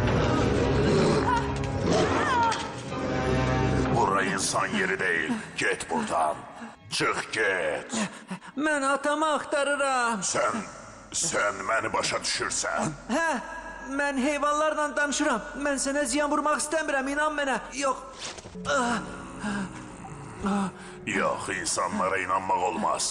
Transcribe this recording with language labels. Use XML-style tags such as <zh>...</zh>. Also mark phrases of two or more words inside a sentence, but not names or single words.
<tr>Bura insan yeri değil. Git buradan. Çık git.</tr> <az>Mən atamı axtarıram. Sen beni başa düşürsen. Hə, mən heyvanlarla danışıram. Mən sənə ziyan vurmaq istəmirəm, inan mənə. Yox.</az> <tr>Yok, insanlara inanmak olmaz.</tr>